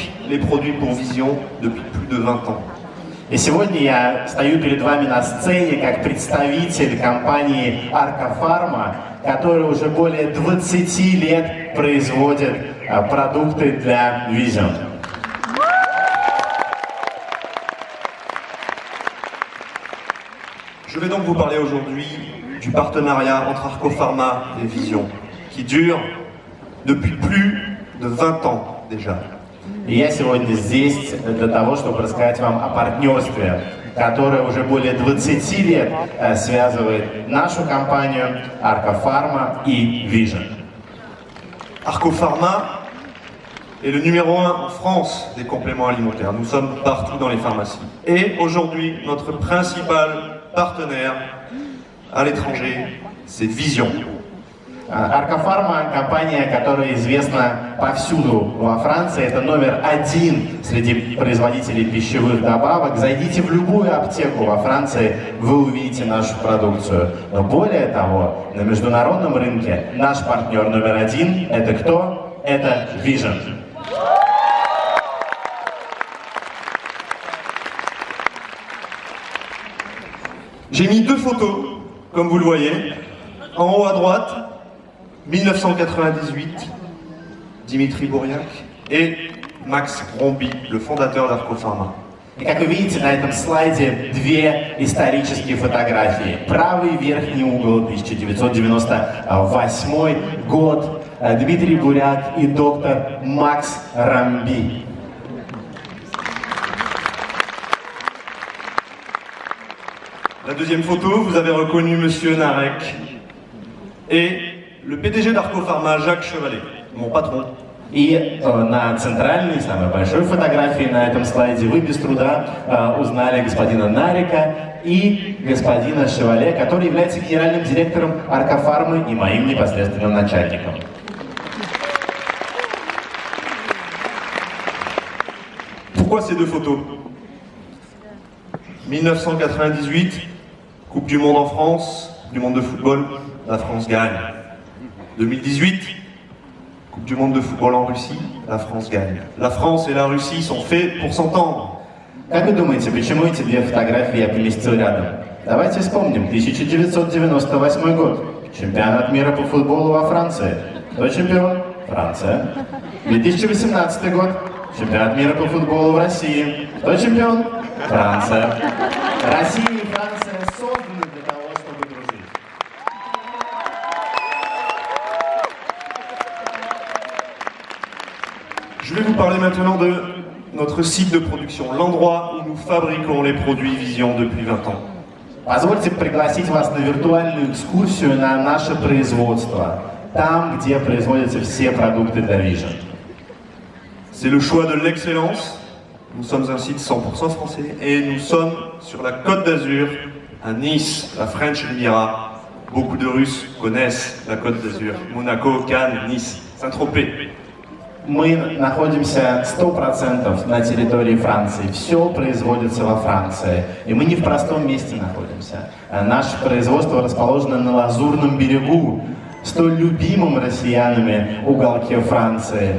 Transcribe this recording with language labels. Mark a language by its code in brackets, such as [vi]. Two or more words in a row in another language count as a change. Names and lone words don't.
[fr] les produits pour Vision depuis plus de 20 ans. [ru] И сегодня я стою перед вами на сцене как представитель компании Аркофарма, которая уже более 20 лет производит продукты для Vision. [fr] Je vais donc vous parler aujourd'hui du partenariat entre Arcopharma et Vision, qui dure depuis plus de 20 ans déjà. [ru] И я сегодня здесь для того, чтобы рассказать вам о партнерстве, которое уже более 20 лет связывает нашу компанию Arcopharma и Vision. [fr] Arcopharma est le numéro 1 en France des compléments alimentaires. Nous sommes partout dans les pharmacies. Et aujourd'hui, notre principal partenaire à l'étranger, c'est Vision. [ru] Arcopharma – компания, которая известна повсюду во Франции. Это номер один среди производителей пищевых добавок. Зайдите в любую аптеку во Франции, вы увидите нашу продукцию. Но более того, на международном рынке наш партнер номер один – это кто? Это Vision. [fr] J'ai mis deux photos, comme vous le voyez. En haut à droite, 1998, Dimitri Bourriac et Max Romby, le fondateur d'Arcopharma. [ru] И как вы видите, на этом слайде две исторические фотографии. Правый верхний угол, 1998 год, Дмитрий Буряк и доктор Макс Ромби. [fr] La deuxième photo, vous avez reconnu Monsieur Narek et le PDG d'Arcopharma, Jacques Chevalet, mon patron. [ru] И на центральной, самой большой фотографии на этом слайде вы без труда узнали господина Нарика и господина Шевале, который является генеральным директором Аркофармы и моим непосредственным начальником. [fr] Pourquoi ces deux photos? 1998, Coupe du Monde en France, Coupe du Monde de football, la France gagne. 2018, Coupe du Monde de football en Russie, la France gagne. La France et la Russie sont faits pour s'entendre. [ru] Как вы думаете, почему эти две фотографии я поместил рядом? Давайте вспомним. 1998 год. Чемпионат мира по футболу во Франции. Кто чемпион? Франция. 2018 год. Чемпионат мира по футболу в России. Кто чемпион? Франция. Россия и Франция созданы для того, чтобы дружить. [fr] Je vais vous parler maintenant de notre site de production, l'endroit où nous fabriquons les produits Vision depuis 20 ans. [ru] Позвольте пригласить вас на виртуальную экскурсию на наше производство, там, где производятся все продукты для Vision. [fr] C'est le choix de l'excellence. Nous sommes un site 100% français et nous sommes sur la Côte d'Azur, à Nice, la French Riviera. Beaucoup de Russes connaissent la Côte d'Azur. Monaco, Cannes, Nice, Saint-Tropez. [ru] Мы находимся 100% на территории Франции. Все производится во Франции. И мы не в простом месте находимся. Наше производство расположено на Лазурном берегу, столь любимом россиянами уголке Франции.